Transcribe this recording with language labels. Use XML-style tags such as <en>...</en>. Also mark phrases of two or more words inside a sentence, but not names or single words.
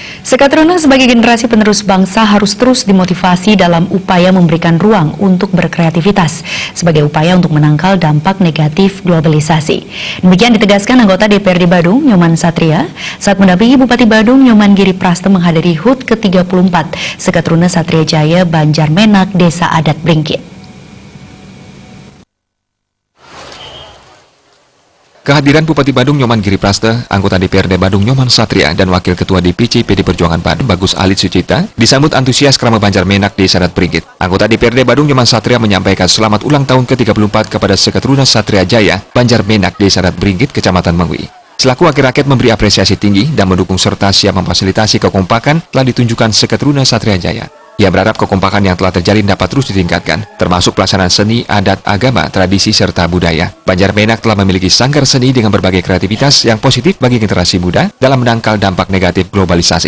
<id>Sekatruna sebagai generasi penerus bangsa harus terus dimotivasi dalam upaya memberikan ruang untuk berkreativitas sebagai upaya untuk menangkal dampak negatif globalisasi. Demikian ditegaskan anggota DPRD Badung, Nyoman Satria, saat mendampingi Bupati Badung, Nyoman Giri Praste menghadiri HUT ke-34 Sekatruna Satria Jaya Banjarmenak, Desa Adat Bringkit. Kehadiran Bupati Badung Nyoman Giri Praste, anggota DPRD Badung Nyoman Satria, dan Wakil Ketua DPC PD Perjuangan Badung Bagus Alit Sucipta disambut antusias Krama Banjarmenak Desa Adat Bringkit. Anggota DPRD Badung Nyoman Satria menyampaikan selamat ulang tahun ke-34 kepada Sekatruna Satria Jaya Banjarmenak Desa Adat Bringkit, Kecamatan Mengwi. Selaku wakil rakyat memberi apresiasi tinggi dan mendukung serta siap memfasilitasi kekompakan telah ditunjukkan Sekatruna Satria Jaya. Ia berharap kekompakan yang telah terjalin dapat terus ditingkatkan, termasuk pelaksanaan seni, adat, agama, tradisi, serta budaya. Banjarmenak telah memiliki sanggar seni dengan berbagai kreativitas yang positif bagi generasi muda dalam menangkal dampak negatif globalisasi.</id>